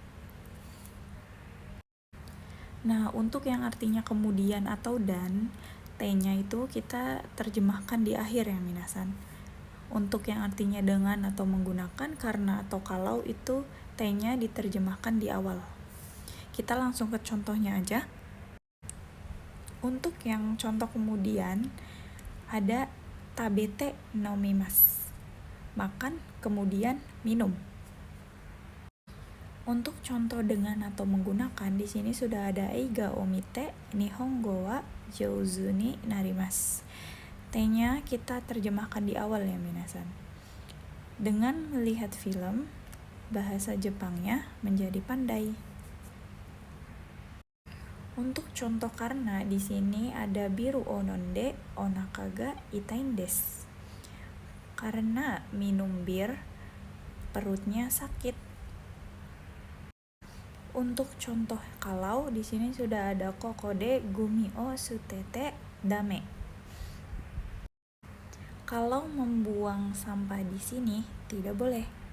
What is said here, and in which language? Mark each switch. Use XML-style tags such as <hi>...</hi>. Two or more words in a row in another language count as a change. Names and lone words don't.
<id>Nah, untuk yang artinya kemudian atau dan, T-nya itu kita terjemahkan di akhir ya minasan. Untuk yang artinya dengan atau menggunakan, karena atau kalau, itu T-nya diterjemahkan di awal. Kita langsung ke contohnya aja. Untuk yang contoh kemudian, ada</id> <ja>食べて飲みます,</ja> <id>makan kemudian minum. Untuk contoh dengan atau menggunakan, di sini sudah ada</id> <ja>映画を見て日本語は上手になります.</ja> <id>T-nya kita terjemahkan di awal ya minasan. Dengan melihat film, bahasa Jepangnya menjadi pandai. Untuk contoh karena di sini ada</id> <ja>ビールを飲んでお腹が痛いんです.</ja> <id>Karena minum bir, perutnya sakit. Untuk contoh kalau di sini sudah ada</id> <ja>ここでゴミを捨ててだめ.</ja> <id>Kalau membuang sampah di sini tidak boleh.</id>